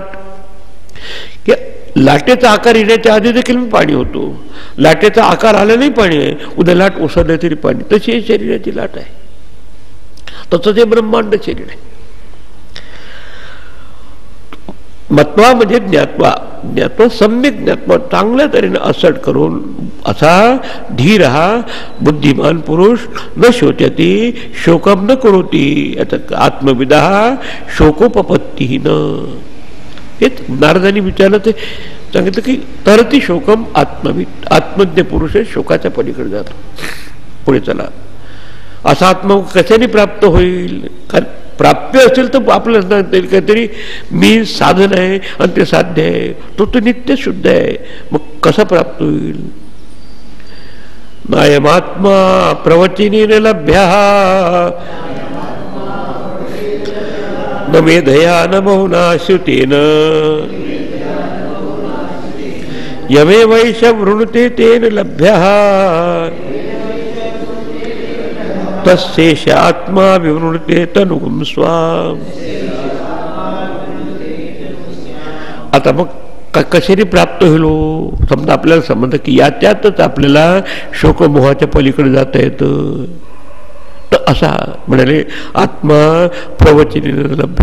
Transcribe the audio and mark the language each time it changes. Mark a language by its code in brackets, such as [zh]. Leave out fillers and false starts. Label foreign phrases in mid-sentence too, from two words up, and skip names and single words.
[mr] की लाटेचा आकार येण्याच्या आधी देखील मी पाणी होतो, लाटेचा आकार आला नाही पाणी आहे, उद्या लाट ओसरले तरी पाणी. तशी ही शरीराची लाट आहे. तसंच हे ब्रह्मांड शरीर आहे. [sa] मत्वा म्हणजे ज्ञात्वा, ज्ञात्वा सम्यक ज्ञात्वा, [mr] चांगल्या तऱ्हेने असट करून असा धीर हा बुद्धिमान पुरुष [sa] न शोचती शोकम न करोती, आत्मविदा शोकोपपत्ती न. [mr] हेच नारदांनी विचारलं, ते सांगितलं की [sa] तरती शोकम आत्मविद, [mr] आत्मज्ञ पुरुष शोकाच्या पलीकडे जातो. पुढे चला, असा आत्मा कशाने प्राप्त होईल? कारण प्राप्य असेल तर आपल्याला काहीतरी मी साधन आहे आणि ते साध्य आहे, तो नित्य शुद्ध आहे, मग कसा प्राप्त होईल? [sa] नायमात्मा प्रवचनेन लभ्यः न मेधया न बहुना श्रुतेन यमेवैष वृणुते तेन लभ्यः तस्येष आत्मा विवृणुते तनुगुं स्वाम. [mr] आता मग कशाने प्राप्त होईल? समजा आपल्याला समजतं की याच्यातच आपल्याला शोकमोहाच्या पलीकडे जाता येतं, तर असा म्हणाले [sa] आत्मा प्रवचनेन लभ्य.